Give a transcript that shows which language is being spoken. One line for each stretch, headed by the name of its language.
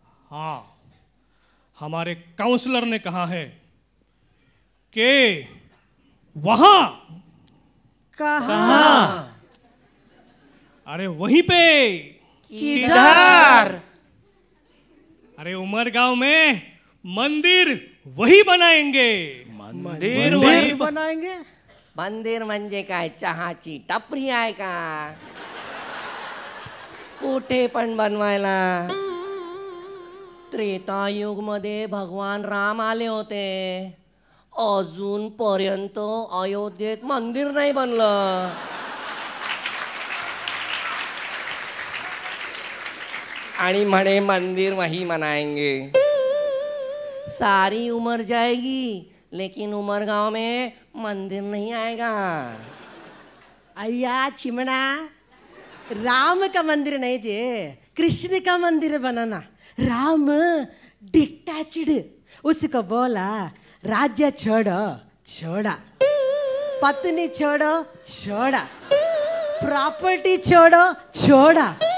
Hindi: हाँ, हमारे काउंसलर ने कहा है कि वहां। कहाँ? अरे वहीं पे। किधर? अरे उमरगांव में मंदिर वही बनाएंगे। मंदिर वही बनाएंगे?
Marathi: मंदिर म्हणजे काय, चहाची टपरी आहे का? कुठे पण बनवायला? त्रेतायुग मध्ये भगवान राम आले होते, अजूनपर्यंत अयोध्येत मंदिर नाही बनलं। आणि म्हणे
Hindi: मंदिर वही बनाएंगे। सारी उम्र जाएगी लेकिन उमरगांव में मंदिर नहीं आएगा। अय्या चिमना, राम का मंदिर नहीं जे, कृष्ण का मंदिर बनाना। राम डिटैच्ड, उसको बोला राज्य छोड़ो, छोड़ा, पत्नी छोड़ो, छोड़ा, प्रॉपर्टी छोड़ो, छोड़ा।